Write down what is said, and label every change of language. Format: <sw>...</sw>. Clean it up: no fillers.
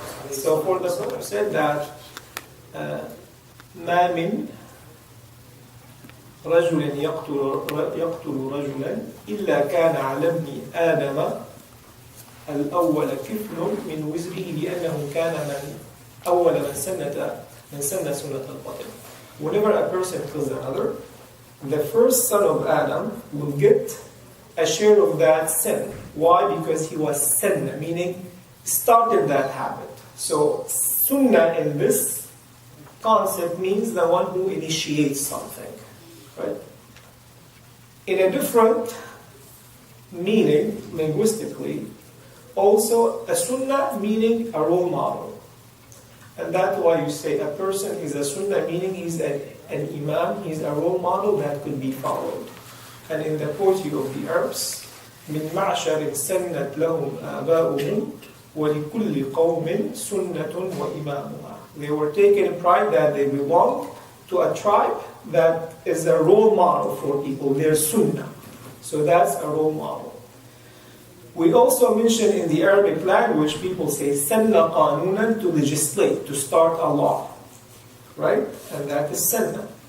<en>So for the Prophet said that</en> <ar>ما من رجل يقتل رجلا إلا كان على ابن آدم الأول كفل من وزره لأنه كان من أول من سنة سنة القتل.</ar> <en>Whenever a person kills another, the first son of Adam will get a share of that sin. Why? Because he was sin, meaning started that habit. So sunnah in this concept means the one who initiates something, right? In a different meaning, linguistically, also a sunnah meaning a role model. And that's why you say a person is a sunnah, meaning he's an imam, he's a role model that could be followed. And in the poetry of the Arabs,</en> <ar>من معشر سنت لهم آباؤهم ولكل قوم سنة وإمامها.</ar> <en>They were taking pride that they belong to a tribe that is a role model for people. They're sunnah. So that's a role model. We also mention in the Arabic language, people say sanna qanunan, to legislate, to start a law. Right? And that is sanna.</en>